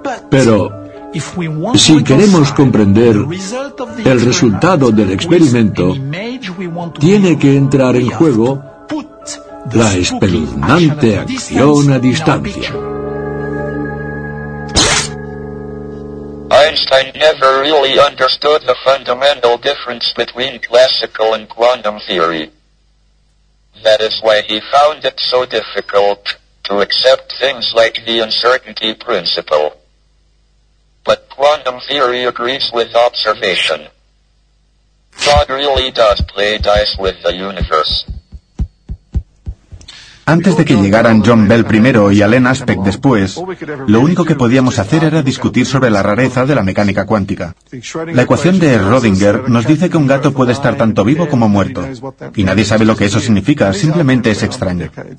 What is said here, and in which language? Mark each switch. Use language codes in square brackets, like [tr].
[es] Pero si queremos comprender el resultado del experimento, tiene que entrar en juego la espeluznante acción a distancia. [en] Einstein never really understood the fundamental difference between classical and quantum theory. That is why he found it so difficult to accept things like the uncertainty principle. But quantum theory agrees with observation. God really does play dice with the universe. [es] Antes de que llegaran John Bell primero y Alan Aspect después, lo único que podíamos hacer era discutir sobre la rareza de la mecánica cuántica. La ecuación de Schrödinger nos dice que un gato puede estar tanto vivo como muerto, y nadie sabe lo que eso significa, simplemente es extraño.